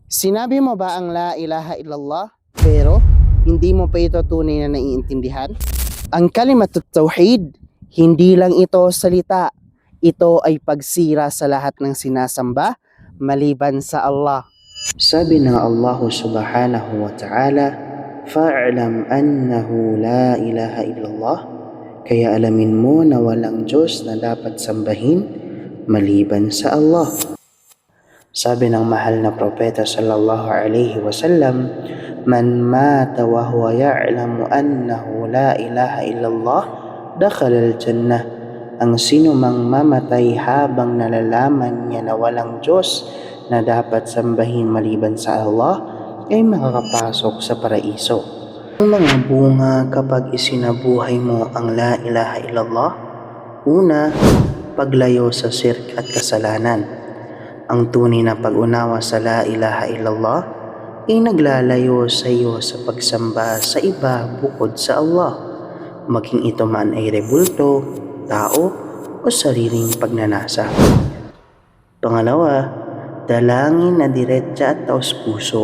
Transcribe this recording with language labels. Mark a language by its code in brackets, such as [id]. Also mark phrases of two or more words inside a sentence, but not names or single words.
[tl] Sinabi mo ba ang [ar] لا إله إلا الله [tl] pero hindi mo pa ito tunay na naiintindihan? Ang [ar] كلمة التوحيد, [tl] hindi lang ito salita. Ito ay pagsira sa lahat ng sinasamba maliban sa Allah. Sabi ng Allah [ar] سبحانه وتعالى, "فاعلم أنه لا إله إلا الله." [tl] Kaya alamin mo na walang Diyos na dapat sambahin maliban sa Allah. Sabi ng mahal na propeta [ar] صلى الله عليه وسلم, "من مات وهو يعلم أنه لا إله إلا الله دخل الجنة." [tl] Ang sino mang mamatay habang nalalaman niya na walang Diyos na dapat sambahin maliban sa Allah, ay makakapasok sa paraiso. Ang mga bunga kapag isinabuhay mo ang [ar] لا إله إلا الله: [tl] una, paglayo sa sirk at kasalanan. Ang tunay na pag-unawa sa [ar] لا إله إلا الله [tl] ay naglalayo sa iyo sa pagsamba sa iba bukod sa Allah, maging ito man ay rebulto, tao o sariling pagnanasa. Pangalawa, dalangin na diretsa at taos puso.